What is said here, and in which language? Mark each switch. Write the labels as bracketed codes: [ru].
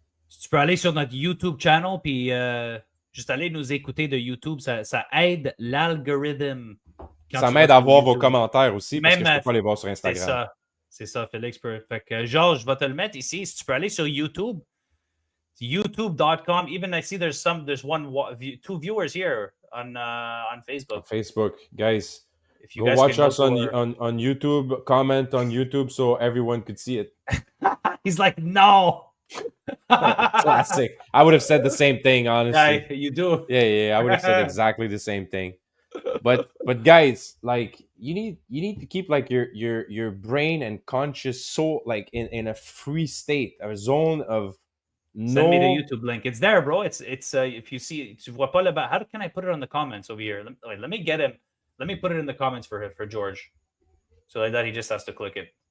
[fr] Tu peux aller sur notre YouTube channel puis juste aller nous écouter de YouTube. Ça aide l'algorithme. Ça m'aide à voir vos commentaires aussi, parce que je peux pas les voir sur Instagram. C'est ça, Félix. Fait que Georges, je vais te le mettre ici. Si tu peux aller sur YouTube, youtube.com. [en] Even I see there's two viewers here on Facebook. Facebook, guys. If you go watch us on YouTube, comment on YouTube so everyone could see it. He's like, no. Classic. I would have said the same thing, honestly. Yeah, you do. Yeah. I would have said exactly the same thing. But guys, like you need to keep like your brain and conscious soul like in a free state, a zone of Send me the YouTube link. It's there, bro. It's if you see, [fr] tu vois pas là-bas. [en] How can I put it on the comments over here? Let me get him. Let me put it in the comments for George. So like that, he just has to click it.